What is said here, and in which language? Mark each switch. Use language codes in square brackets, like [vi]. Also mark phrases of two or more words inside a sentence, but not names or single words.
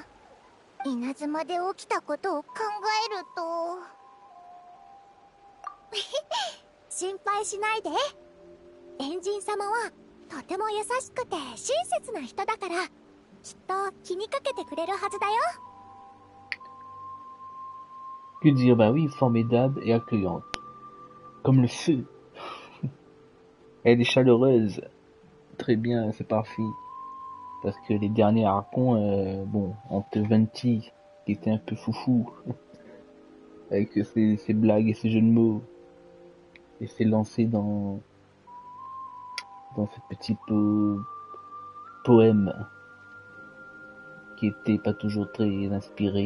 [ja] 稲妻で起きたことを考えると心配しないで。変人様はとても優しくて親切な人だから、きっと気にかけてくれるはずだよ。 [fr] Que dire? Bah oui, formidable et accueillante. Comme le feu. Elle est chaleureuse. Très bien, c'est parfait. Parce que les derniers archons, bon, entre Venti, qui était un peu foufou, avec ses blagues et ses jeux de mots, et s'est lancé dans ce petit poème qui était pas toujours très inspiré.